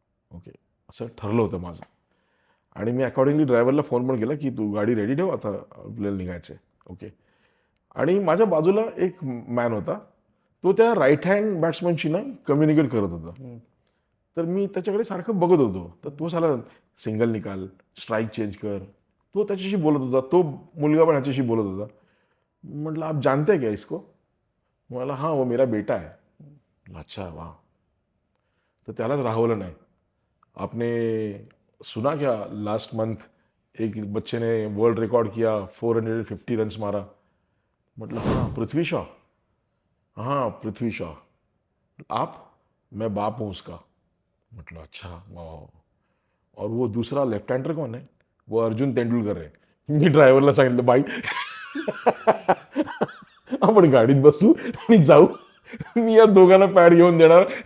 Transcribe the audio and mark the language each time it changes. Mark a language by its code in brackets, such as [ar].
[mr] Okay, असं ठरलं होतं माझं. आणि मी अकॉर्डिंगली ड्रायव्हरला फोन पण केला की तू गाडी रेडी ठेव, आता आपल्याला निघायचं आहे. ओके. आणि माझ्या बाजूला एक मॅन होता, तो त्या राईट हँड बॅट्समनशी ना कम्युनिकेट करत होता. तर मी त्याच्याकडे सारखं बघत होतो. तर तो साला [hi] सिंगल निकाल, स्ट्राईक चेंज कर, [mr] तो त्याच्याशी बोलत होता. तो मुलगा पण ह्याच्याशी बोलत होता. [hi] म्हटलं आप जानते हैं क्या इसको? मला हाँ वो मेरा बेटा है. [mr] म्हटलं, [hi] अच्छा वाह. [mr] तर त्यालाच राहवलं नाही. [hi] आपने सुना क्या लास्ट मंथ एक बच्चे ने वर्ल्ड रिकॉर्ड किया, 450 रन्स मारा. म्हटलं हाँ पृथ्वी शॉ. हाँ पृथ्वी शॉ. आप? मैं बाप हूँ उसका. म्हटलं अच्छा वाह. और वो दूसरा लेफ्ट हँडर कौन है? वो अर्जुन तेंडुलकर है. [mr] मी ड्रायव्हरला सांगितलं, बाई आपण गाडीत बसू आणि जाऊ, मी या दोघांना पॅड घेऊन देणार.